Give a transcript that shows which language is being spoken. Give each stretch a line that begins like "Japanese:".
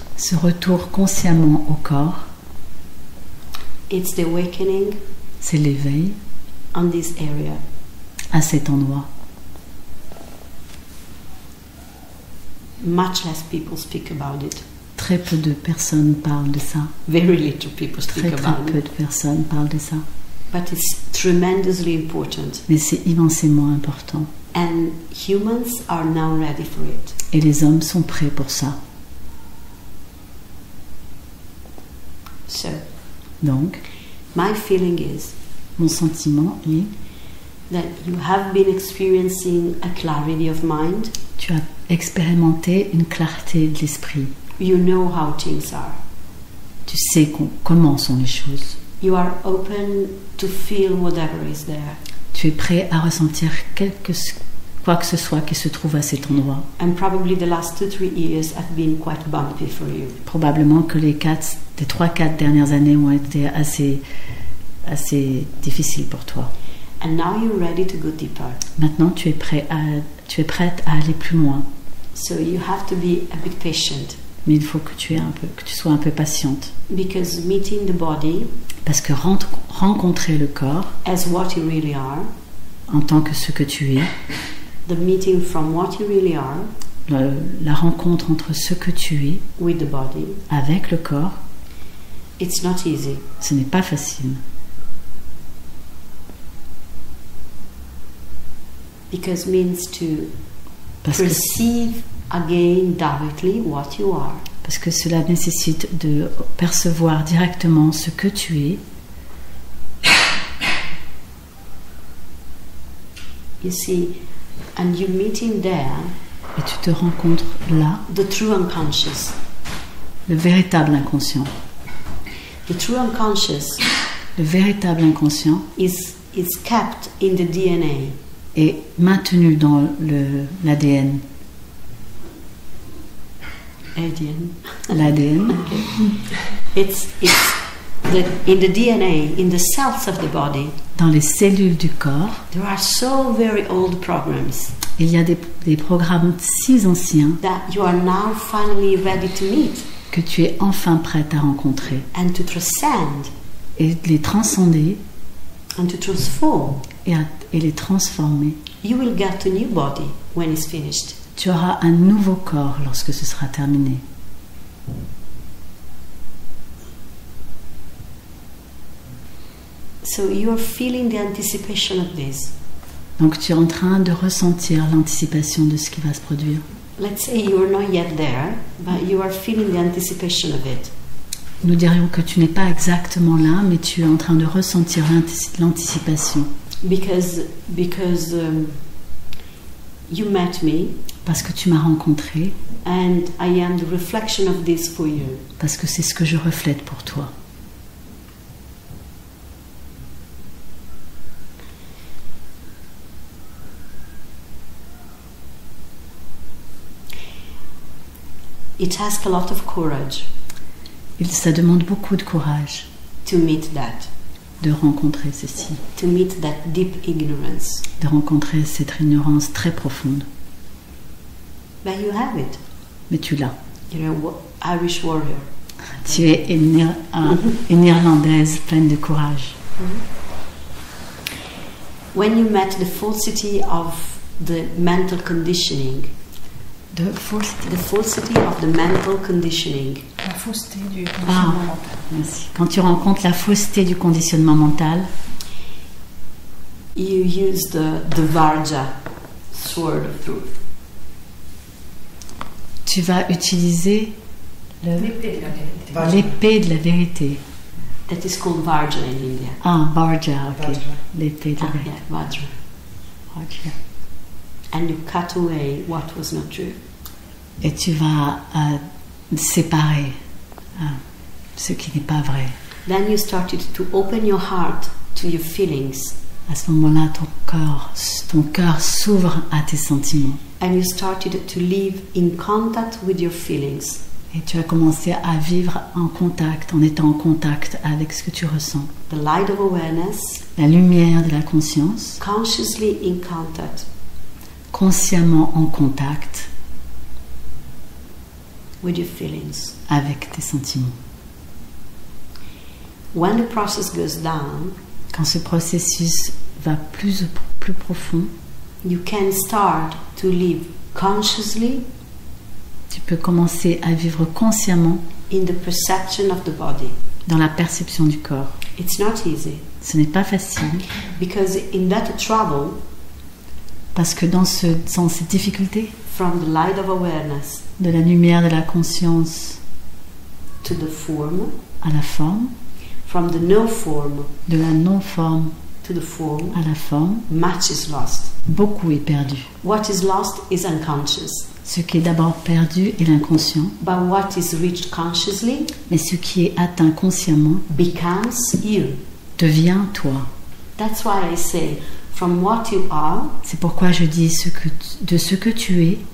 French: Ce retour consciemment au corps,
English: it's the awakening
French: c'est l'éveil
English: on this area.
French: à cet endroit.
English: Much less people speak about it.
French: Très peu de personnes parlent de ça.
English: Very little people speak
French: Très
English: about
French: peu
English: it.
French: de personnes parlent de ça.
English: But it's tremendously important.
French: Mais c'est immensément important.
English: And humans are now ready for it.
French: Et les hommes sont prêts pour ça.
English: So,
French: Donc,
English: my feeling is
French: mon sentiment est,
English: that you have been experiencing a clarity of mind.
French: tu as expérimenté une clarté de l'esprit.
English: You know how things are.
French: Tu sais comment sont les choses.
English: You are open to feel whatever is there.
French: Tu es prêt à ressentir quoi que ce soit qui se trouve à cet endroit.
English: And probably the last 2-3 years have been quite bumpy for you.
French: Probablement que les 3-4 dernières années ont été assez difficiles pour toi.
English: And now you're ready to go deeper.
French: Maintenant, tu es prête à aller plus loin.
English: So you have to be a bit patient,
French: Mais il faut que tu sois un peu patiente.
English: because meeting the body
French: Parce que rencontrer le corps
English: as what you really are,
French: en tant que ce que tu es,
English: the meeting from what you really are
French: la rencontre entre ce que tu es
English: with the body,
French: avec le corps,
English: it's not easy.
French: ce n'est pas facile.
English: Because means to
French: Parce que,
English: perceive again directly what you are.
French: parce que cela nécessite de percevoir directement ce que tu es
English: You see, and you meet in there
French: Et tu te rencontres là,
English: the true unconscious.
French: le véritable inconscient.
English: The true unconscious
French: Le véritable inconscient
English: is kept in the DNA.
French: est maintenu dans l'ADN. L'ADN.
English: It's in the DNA, in the cells of the body.
French: Dans les cellules du corps,
English: There are so very old programs
French: il y a des programmes si anciens
English: that you are now finally ready to meet
French: que tu es enfin prête à rencontrer
English: and to transcend
French: et les transcender
English: and to transform.
French: et les transformer.
English: You will get a new body when it's finished.
French: Tu auras un nouveau corps lorsque ce sera terminé.
English: So you are feeling the anticipation of this.
French: Donc tu es en train de ressentir l'anticipation de ce qui va se produire.
English: Let's say you are not yet there, but you are feeling the anticipation of it.
French: Nous dirions que tu n'es pas exactement là, mais tu es en train de ressentir l'anticipation.
English: Because you met me,
French: Parce que tu m'as rencontré,
English: and I am the reflection of this for you.
French: parce que c'est ce que je reflète pour toi.
English: It asks a lot of courage
French: Ça demande beaucoup de courage
English: to meet that,
French: de rencontrer ceci,
English: to meet that deep ignorance.
French: de rencontrer cette ignorance très profonde.
English: But you have it.
French: Mais tu l'as.
English: You're an Irish warrior.
French: Tu es une Irlandaise pleine de courage.
English: When you met the falsity of the mental conditioning,
French: De fausseté.
English: the falsity of the mental conditioning,
French: La fausseté du conditionnement mental. Merci. Quand tu rencontres la fausseté du conditionnement mental,
English: you use the Varja sword of truth.
French: tu vas utiliser L'épée de la vérité. l'épée de la vérité.
English: That is called Varja in India.
French: Ah, Varja, ok. Vajra. L'épée de la Ah, vérité.
English: yeah, Vajra. Varja. And you cut away what was not true.
French: Et tu vas séparer ce qui n'est pas vrai.
English: Then you started to open your heart to your feelings,
French: À ce moment-là, ton cœur s'ouvre à tes sentiments.
English: and you started to live in contact with your feelings.
French: Et tu as commencé à vivre en étant en contact avec ce que tu ressens.
English: The light of awareness,
French: La lumière de la conscience,
English: consciously in contact
French: consciemment en contact
English: with your feelings.
French: avec tes sentiments.
English: When the process goes down,
French: Quand ce processus va plus profond,
English: you can start to live consciously
French: tu peux commencer à vivre consciemment
English: in the perception of the body.
French: dans la perception du corps.
English: It's not easy
French: Ce n'est pas facile
English: because in that travel
French: parce que dans cette difficulté
English: from the light of awareness
French: de la lumière de la conscience
English: to the form,
French: à la forme,
English: from the no form
French: de la non-forme
English: to the form,
French: à la forme,
English: much is lost.
French: beaucoup est perdu.
English: What is lost is unconscious,
French: Ce qui est d'abord perdu est l'inconscient,
English: but what is reached consciously
French: mais ce qui est atteint consciemment
English: becomes you.
French: devient toi.
English: That's why I say, from what you are,
French: C'est pourquoi je dis de ce que tu es,